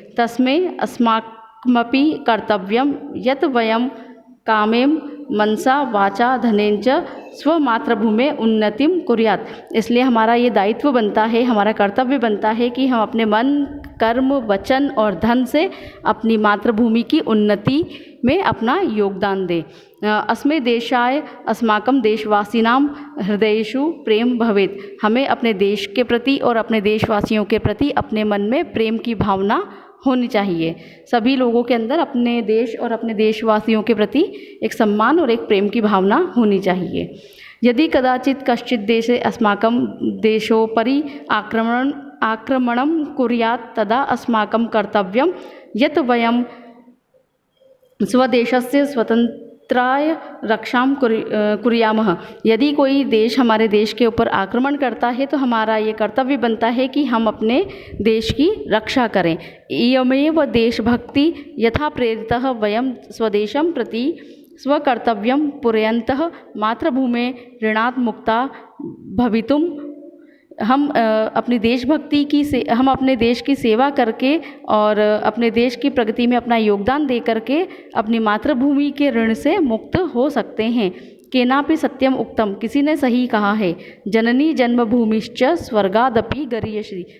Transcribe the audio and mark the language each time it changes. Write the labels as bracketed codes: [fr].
[sa] तस्मै अस्माकमपि कर्तव्यं यत् वयं कामेम मनसा वाचा धनेंच स्वमातृभूमि उन्नतिम कुर्यात्। [hi] इसलिए हमारा ये दायित्व बनता है, हमारा कर्तव्य बनता है कि हम अपने मन, कर्म, वचन और धन से अपनी मातृभूमि की उन्नति में अपना योगदान दें। [sa] अस्मै देशाय अस्माकं देशवासिनां हृदयेषु प्रेम भवेत्। [hi] हमें अपने देश के प्रति और अपने देशवासियों के प्रति अपने मन में प्रेम की भावना होनी चाहिए। सभी लोगों के अंदर अपने देश और अपने देशवासियों के प्रति एक सम्मान और एक प्रेम की भावना होनी चाहिए। [sa] यदि कदाचित कश्चित् देशे अस्माकं देशोपरि आक्रमणं कुर्यात् तदा अस्माकं कर्तव्यं यत् वयं स्वदेशस्य स्वतंत्राय रक्षां कुर्यामः। [hi] यदि कोई देश हमारे देश के ऊपर आक्रमण करता है तो हमारा ये कर्तव्य बनता है कि हम अपने देश की रक्षा करें। [sa] इयमेव देशभक्ति यथा प्रेरितः वयं स्वदेशं प्रति स्वकर्तव्यं पूरयन्तः मातृभूमे ऋणात् मुक्ता भवितुं [hi] हम अपने देश की सेवा करके और अपने देश की प्रगति में अपना योगदान दे करके अपनी मातृभूमि के ऋण से मुक्त हो सकते हैं। [sa] केनापि सत्यम उक्तम, [hi] किसी ने सही कहा है, [sa] जननी जन्मभूमिश्च स्वर्गादपि गरीयसी।